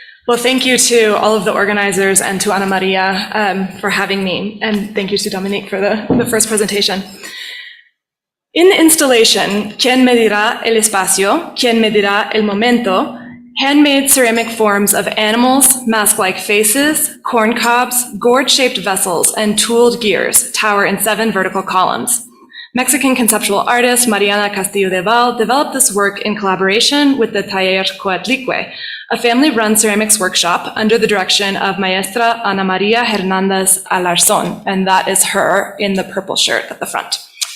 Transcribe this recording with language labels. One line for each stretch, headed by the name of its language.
English: Well, thank you to all of the organizers and to Ana Maria for having me, and thank you to Dominique for the first presentation. In the installation,
Spanish: ¿Quién medirá el espacio? ¿Quién medirá el momento?
English: Handmade ceramic forms of animals, mask-like faces, corn cobs, gourd-shaped vessels, and tooled gears tower in 7 vertical columns. Mexican conceptual artist Mariana Castillo de Val developed this work in collaboration with the Taller Coatlicue, a family-run ceramics workshop under the direction of Maestra Ana Maria Hernandez Alarcón, and that is her in the purple shirt at the front.